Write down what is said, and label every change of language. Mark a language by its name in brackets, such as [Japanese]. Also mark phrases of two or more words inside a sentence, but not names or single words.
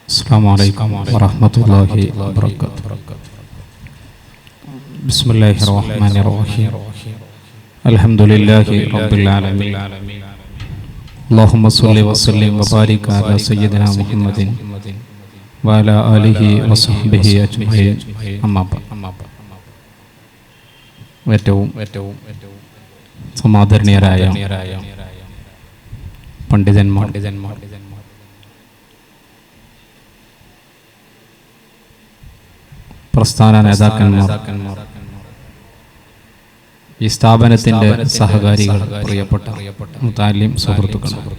[Arabic] السلام عليكم ورحمة الله وبركاته. بسم الله الرحمن الرحيم. الحمد لله رب العالمين. اللهم صل وسلم وبارك على سيدنا محمد وعلى آله وصحبه أجمعين. أما بعد. [Malayalam] ഏറ്റവും സമാദരണീയരായ പണ്ഡിതന്മാർ, പ്രസ്ഥാന നേതാക്കന്മാർ, ഈ സ്ഥാപനത്തിന്റെ സഹകാരികൾ, പ്രിയപ്പെട്ട മുതാലിം സുഹൃത്തുക്കൾ,